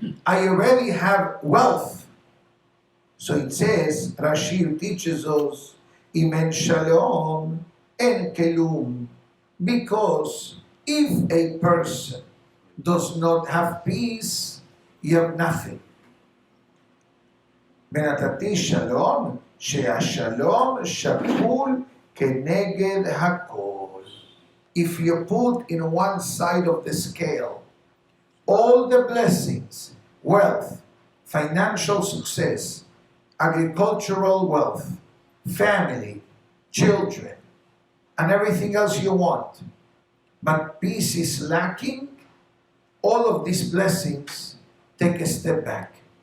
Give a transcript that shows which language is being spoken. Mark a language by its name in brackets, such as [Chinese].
[English] I already have wealth. So it says, Rashi teaches us, [Hebrew] Im en shalom en kelum, [English] because if a person does not have peace, you have nothing. [Hebrew] ונתתי שלום, שהשלום שקול כנגד הכל. [English] If you put in one side of the scale all the blessings, wealth, financial success, agricultural wealth, family, children, and everything else you want, but peace is lacking, all of these blessings take a step back.